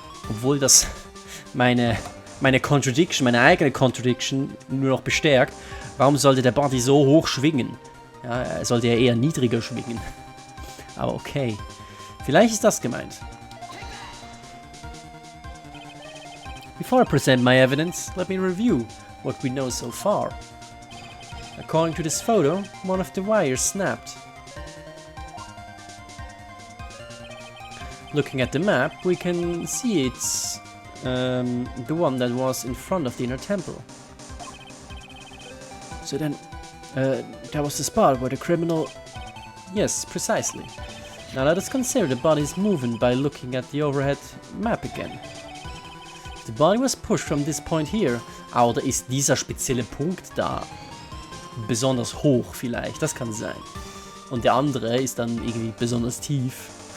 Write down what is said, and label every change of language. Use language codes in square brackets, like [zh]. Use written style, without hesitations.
[de] Obwohl das meine Contradiction, meine eigene Contradiction nur noch bestärkt. Warum sollte der Body so hoch schwingen? Ja, er sollte ja eher niedriger schwingen. Aber okay. Vielleicht ist das gemeint. [en] Before I present my evidence, let me review what we know so far. According to this photo, one of the wires snapped. Looking at the map, we can see it's the one that was in front of the inner temple. So then, that was the spot where the criminal... Yes, precisely. Now let us consider the body's movement by looking at the overhead map again. If the body was pushed from this point here, [de] oder ist dieser spezielle Punkt da besonders hoch vielleicht, das kann sein. Und der andere ist dann irgendwie besonders tief.